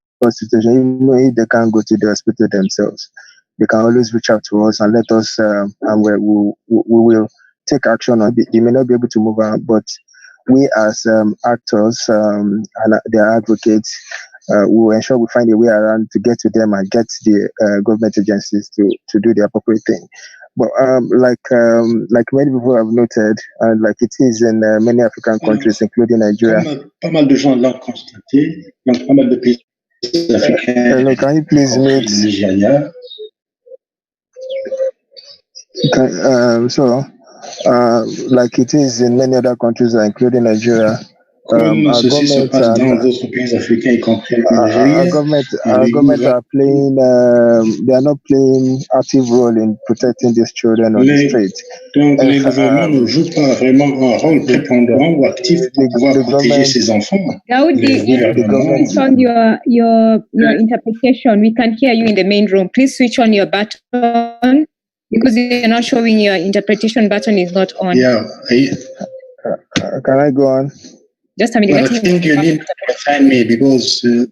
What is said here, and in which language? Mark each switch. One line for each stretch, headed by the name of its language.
English: situation, even if they can't go to the hospital themselves, they can always reach out to us and let us, and we will take action on it. They may not be able to move around, but we as actors and their advocates, we will ensure we find a way around to get to them and get the government agencies to do the appropriate thing. But like many people have noted, and like it is in many African countries, including Nigeria.
French: Pas mal de gens l'ont constaté, donc pas mal de pays africains.
English: Hello, can you please mute? Nigeria. Like it is in many other countries, including Nigeria.
French: Comme ceci se passe dans d'autres pays africains, y compris le Nigeria.
English: Our government are playing, they are not playing active role in protecting these children on the street.
French: Donc les gouvernements ne jouent pas vraiment un rôle prépondérant ou actif pour pouvoir protéger ces enfants.
English: Daoudi, switch on your interpretation. We can hear you in the main room. Please switch on your button because you're not showing your interpretation button is not on. Yeah. Can I go on? Just a minute. But I think you need to understand me because